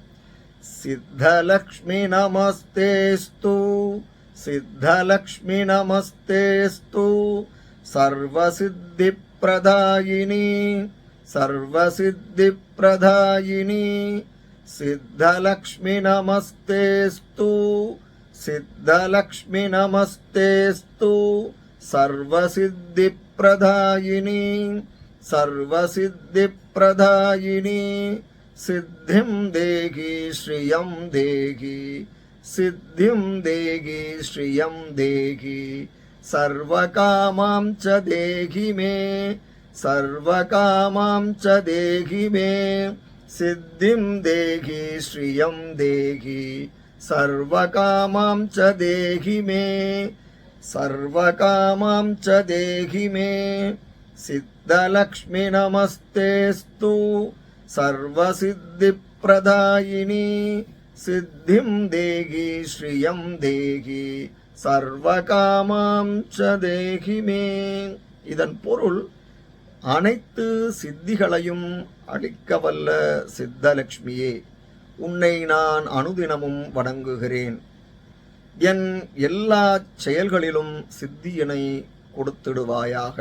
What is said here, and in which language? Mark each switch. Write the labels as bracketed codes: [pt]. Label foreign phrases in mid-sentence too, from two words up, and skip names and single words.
[sa] सिद्धलक्ष्मि नमस्तेऽस्तु, सिद्धलक्ष्मि नमस्तेऽस्तु, सर्वसिद्धि प्रदायिनि, सर्वसिद्धि प्रदायिनि. सिद्धलक्ष्मि नमस्तेऽस्तु, सिद्धलक्ष्मि नमस्तेऽस्तु, सर्वसिद्धि प्रदायिनि, सर्वसिद्धि प्रदायिनि. सिद्धिं देहि श्रियं देहि, सिद्धिं देहि श्रियं देहि. सर्वकामां च देहि मे, सर्वकामां च देहि मे. सिद्धिं देहि श्रियं देहि, सर्वकामां च देहि मे, सर्वकामां च देहि मे. सिद्धलक्ष्मी नमस्तेस्तु, सर्वसिद्धि प्रदायिनी. सिद्धिं देहि श्रियं देहि, सर्वकामां च देहि मे. [ta] இதன் பொருள், அனைத்து சித்திகளையும் அளிக்கவல்ல சித்தலட்சுமியே, உன்னை நான் அனுதினமும் வணங்குகிறேன். என் எல்லா செயல்களிலும் சித்தியினை கொடுத்திடுவாயாக.